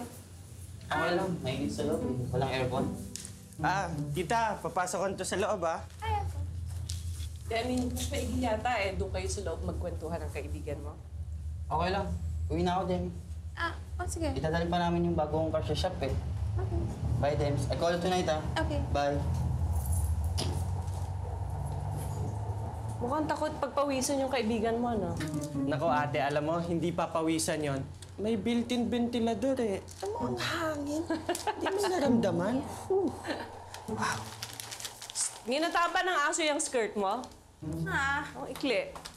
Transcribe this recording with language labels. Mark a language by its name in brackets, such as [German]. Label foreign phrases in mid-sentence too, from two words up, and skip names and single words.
[Filipino] okay lang. Mainit sa loob. Walang aircon. Tita, papasok ko to sa loob, ah. [English] I mean, [Filipino] mas maigi yata eh. Doon kayo sa loob magkwentuhan ng kaibigan mo. Okay lang. Uwi na ako, Demi. Sige. Itadalhin pa namin yung bagong car sa shop eh. Okay. [English] Bye, Dems. I call you tonight, ah. Okay. Bye. [Filipino] Mukhang takot pagpawisan yung kaibigan mo, no? Nako ate, alam mo, hindi papawisan yon. May built-in ventilador eh. Alam mo, ang hangin. Hindi mo naramdaman. Ginataba ng aso yung skirt mo? Ang ikli.